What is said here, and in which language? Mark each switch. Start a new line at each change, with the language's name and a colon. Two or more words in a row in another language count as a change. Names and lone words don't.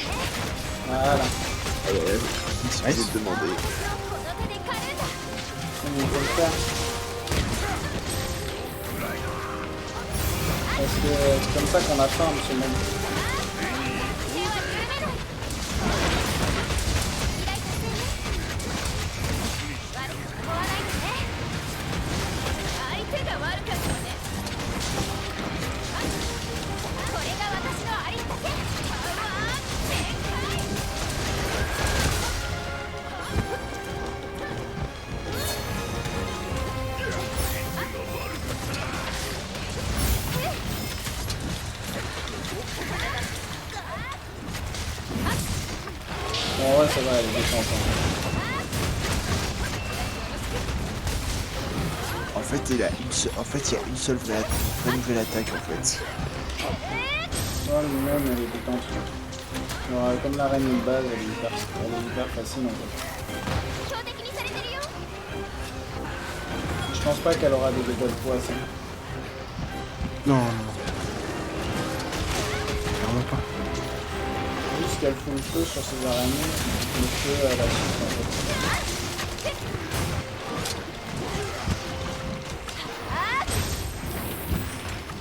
French: Voilà. Ouais, il suffisait de demander.
Japanese: この手で狩るんだ
French: Comme il faut le faire. Parce que c'est comme ça qu'on a faim, monsieur le mec.
Japanese: 手は緩めない依頼達成ね悪く思わないでね相手が悪かったわねこれが私のありったけパワー全開
French: Bon, ouais, ça va, elle est détente. En fait, il y a une seule vraie nouvelle attaque, en fait. Ouais, lui-même, elle est détente. Alors, comme la reine de base, elle est hyper facile, en fait.
Japanese: 標的にされてるよ
French: Je pense pas qu'elle aura des dégâts de poisson. Non, non, non. Clairement pas. Juste qu'elle fout le feu sur ses araignées, le feu à la suite, en fait.